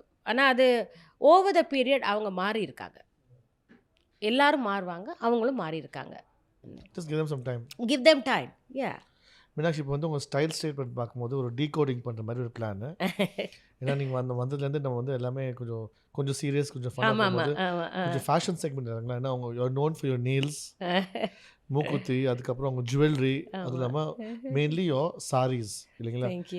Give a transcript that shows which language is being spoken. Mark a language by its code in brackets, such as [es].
[ta] ஆனால் அது over the period அவங்க மாறி இருக்காங்க. எல்லாரும் மாறுவாங்க, அவங்களும் மாறி இருக்காங்க. [en] Just give them some time. Give them time. Yeah [ta] மீனாட்சி, இப்போ வந்து உங்கள் ஸ்டைல் ஸ்டேட்மெண்ட் பார்க்கும்போது ஒரு டீகோடிங் பண்ணுற மாதிரி ஒரு பிளான். ஏன்னா நீங்கள் வந்ததுலேருந்து நம்ம வந்து எல்லாமே கொஞ்சம் சீரியஸ், கொஞ்சம் ஃபன்னாக, கொஞ்சம் ஃபேஷன் செக்மெண்ட் இருக்காங்களா. ஏன்னா அவங்க [en] you are known for your nails, [ta] மூக்குத்தி, அதுக்கப்புறம் உங்கள் ஜுவல்லரி, அது இல்லாமல் மெயின்லி யோர் சாரீஸ், இல்லைங்களா?